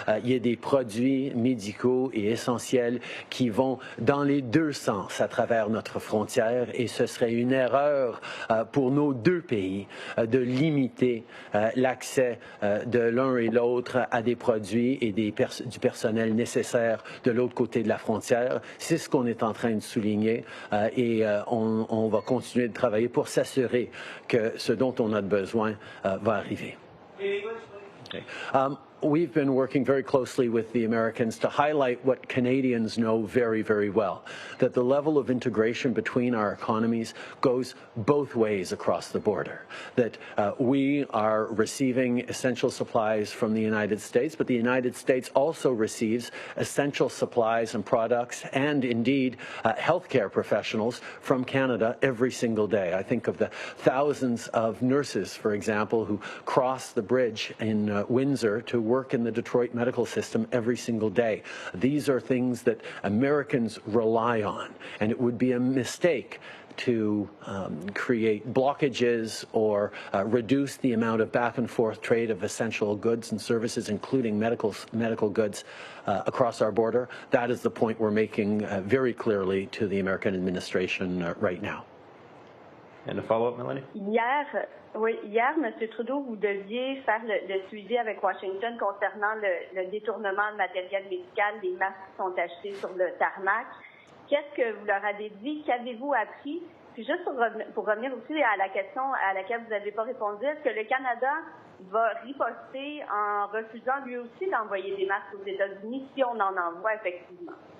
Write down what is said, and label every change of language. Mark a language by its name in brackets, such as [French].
[French] Il y a des produits médicaux et essentiels qui vont dans les deux sens à travers notre frontière et ce serait une erreur pour nos deux pays de limiter l'accès de l'un et l'autre à des produits et du personnel nécessaire de l'autre côté de la frontière. C'est ce qu'on est en train de souligner et on va continuer de travailler pour s'assurer que ce dont on a besoin va arriver. [English] Okay. We've been working very closely with the Americans to highlight what Canadians know very, very well, that the level of integration between our economies goes both ways across the border, that we are receiving essential supplies from the United States, but the United States also receives essential supplies and products and indeed healthcare professionals from Canada every single day. I think of the thousands of nurses, for example, who cross the bridge in Windsor to work in the Detroit medical system every single day. These are things that Americans rely on, and it would be a mistake to create blockages or reduce the amount of back and forth trade of essential goods and services, including medical goods, across our border. That is the point we're making very clearly to the American administration right now. And a follow-up, Melanie? [French] Hier, M. Trudeau, vous deviez faire le suivi avec Washington concernant le détournement de matériel médical, des masques qui sont achetés sur le tarmac. Qu'est-ce que vous leur avez dit? Qu'avez-vous appris? Puis juste pour revenir aussi à la question à laquelle vous n'avez pas répondu, est-ce que le Canada va riposter en refusant lui aussi d'envoyer des masques aux États-Unis si on en envoie effectivement?